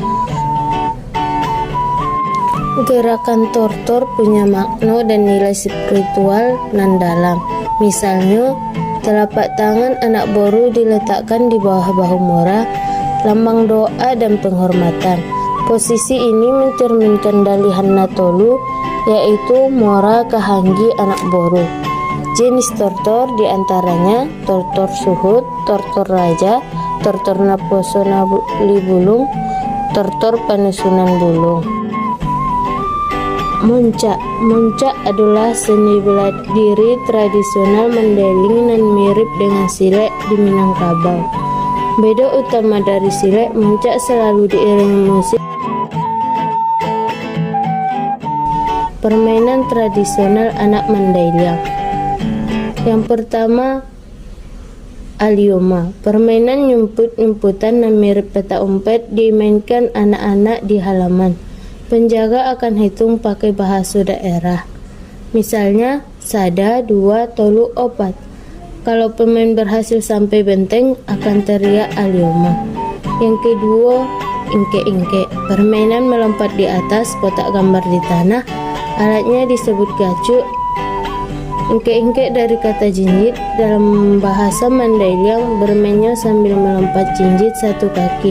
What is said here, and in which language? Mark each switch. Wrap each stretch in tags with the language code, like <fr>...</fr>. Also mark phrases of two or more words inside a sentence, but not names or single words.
<id>Gerakan tortor punya makna dan nilai spiritual nan dalam. Misalnya, telapak tangan anak boru diletakkan di bawah bahu mora, lambang doa dan penghormatan. Posisi ini mencerminkan Dalihan Natolu, yaitu mora kahanggi anak boru. Jenis tortor diantaranya tortor suhut, tortor raja, tortor naposo nabuli bulung, tortor panusunan bulung. Muncak adalah seni bela diri tradisional Mandailing dan mirip dengan silek di Minangkabau. Beda utama dari silek, muncak selalu diiringi musik. Permainan tradisional anak Mandailing. Yang pertama, alioma. Permainan nyumput-nyumputan dan mirip peta umpet dimainkan anak-anak di halaman. Penjaga akan hitung pakai bahasa daerah. Misalnya,</id> <btm>sada, dua, tolu, opat.</btm> <id>Kalau pemain berhasil sampai benteng, akan teriak alioma. Yang kedua, ingke-ingke. Permainan melompat di atas kotak gambar di tanah. Alatnya disebut gacuk. Ingke-ingke dari kata jinjit. Dalam bahasa Mandailing, bermainnya sambil melompat jinjit satu kaki.</id>